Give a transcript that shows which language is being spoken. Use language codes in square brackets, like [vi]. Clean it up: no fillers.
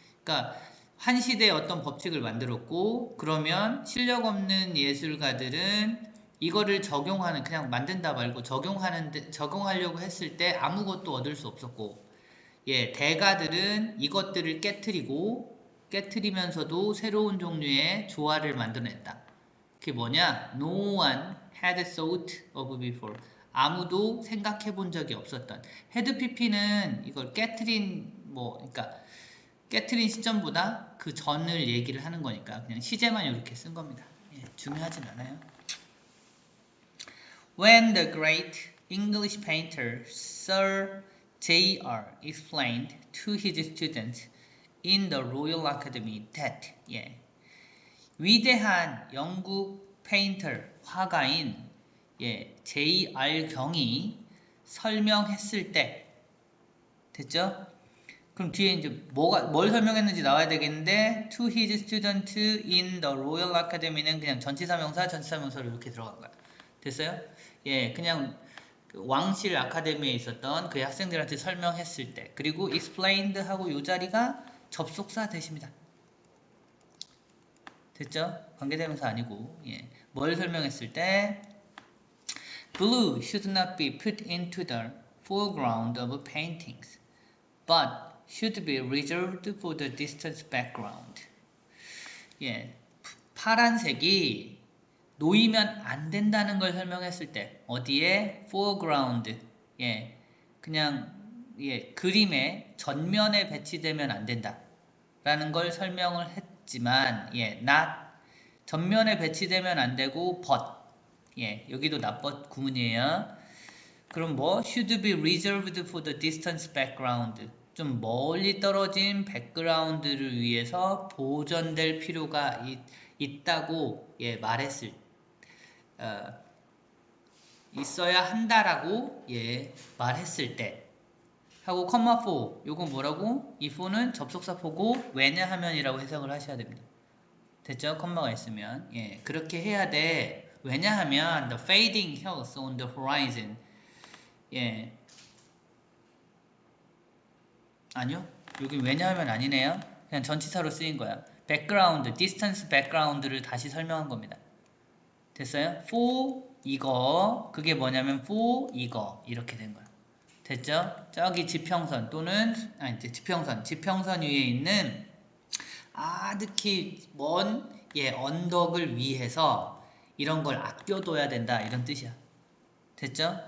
[ko] 그러니까 한 시대에 어떤 법칙을 만들었고 그러면 실력 없는 예술가들은 이거를 적용하는 그냥 만든다 말고 적용하려고 했을 때 아무것도 얻을 수 없었고 예, 대가들은 이것들을 깨트리면서도 새로운 종류의 조화를 만들어냈다. 그게 뭐냐? [en] No one had thought of before. [ko] 아무도 생각해 본 적이 없었던. had pp는 이걸 그러니까 깨트린 시점보다 그 전을 얘기를 하는 거니까 그냥 시제만 이렇게 쓴 겁니다. 예, 중요하진 않아요. [en] When the great English painter Sir J.R. explained to his students in the Royal Academy that [ko] 위대한 영국 페인터 화가인 [en] J.R. [ko] 경이 설명했을 때 됐죠? 그럼 뒤에 이제 뭘 설명했는지 나와야 되겠는데 [en] to his student in the Royal Academy [ko] 는 그냥 전치사명사로 이렇게 들어간 거야. 됐어요? 예, 그냥 왕실 아카데미에 있었던 그 학생들한테 설명했을 때 그리고 explained 하고 요 자리가 접속사 대십니다. 됐죠? 관계대명사 아니고 뭘 설명했을 때 [en] Blue should not be put into the foreground of paintings but should be reserved for the distant background. [ko] 파란색이 놓이면 안 된다는 걸 설명했을 때 어디에? [en] foreground. [ko] 그냥 그림의 전면에 배치되면 안 된다. 라는 걸 설명을 했지만 not 전면에 배치되면 안 되고 but 여기도 not but 구문이에요. 그럼 뭐 [en] should be reserved for the distant background. [ko] 좀 멀리 떨어진 백그라운드를 위해서 보존될 필요가 있다고 말했을 있어야 한다라고 말했을 때 하고 컴마 4 요건 뭐라고? 이 4는 접속사포고 왜냐하면이라고 해석을 하셔야 됩니다. 됐죠? 컴마가 있으면 그렇게 해야 돼. 왜냐하면 [en] the fading hills on the horizon [ko] 아니요. 여기 왜냐하면 아니네요. 그냥 전치사로 쓰인 거야. background, distance background를 다시 설명한 겁니다. 됐어요? for 이거 그게 뭐냐면 for 이거 이렇게 된 거야. 됐죠? 저기 지평선 또는 지평선 위에 있는 아득히 먼 언덕을 위해서 이런 걸 아껴둬야 된다 이런 뜻이야. 됐죠?